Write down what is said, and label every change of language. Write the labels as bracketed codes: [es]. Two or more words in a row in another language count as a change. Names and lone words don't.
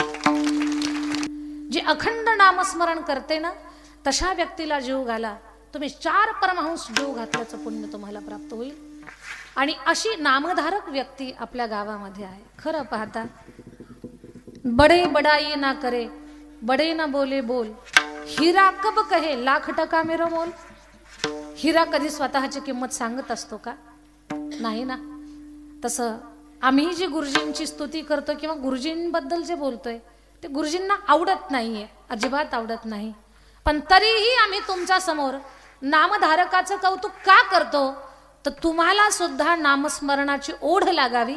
[mr] जे अखंड नामस्मरण करते ना तशा व्यक्तीला जीव घाला, तुम्ही 4 परमहंस जीव घातल्याचं पुण्य तुम्हाला प्राप्त होईल आणि अशी नामधारक व्यक्ती आपल्या गावामध्ये आहे। खरं पाहता [hi] बडे बडाई ना करे बडे ना बोले बोल, हिरा कब कहे लाख टका मेरो मोल। [mr] हिरा कधी स्वतःची किंमत सांगत असतो का? नाही ना। तसं आम्ही जी गुरुजींची स्तुती करतो किंवा गुरुजींबद्दल जे बोलतोय ते गुरुजींना आवडत नाहीये, अजिबात आवडत नाही, पण तरीही आम्ही तुमच्या समोर नामधारकाचं कौतुक का करतो, तर तुम्हाला सुद्धा नामस्मरणाची ओढ लागावी.